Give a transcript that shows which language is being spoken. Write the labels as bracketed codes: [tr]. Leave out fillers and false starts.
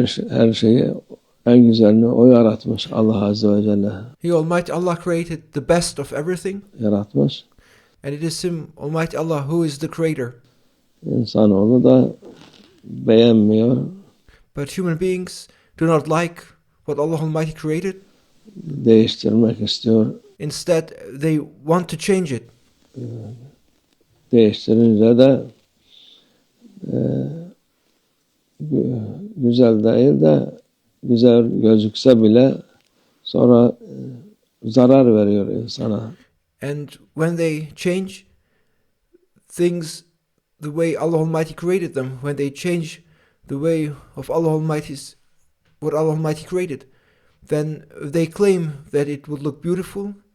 [tr] Her şeyi en güzelini O yaratmış. Allah Azze ve Celle. [en] He, Almighty Allah, created the best of everything. [tr] Yaratmış. [en] And it is Him, Almighty Allah, who is the creator. [tr] İnsanoğlu da beğenmiyor. [en] But human beings do not like what Allah Almighty created. [tr] Değiştirmek istiyor. [en] Instead, they want to change it. [tr] Değiştirince de güzel değil de güzel gözükse bile sonra zarar veriyor insana. [en] And when they change things the way Allah Almighty created them, when they change the way of Allah Almighty's, what Allah Almighty created, then they claim that it would look beautiful.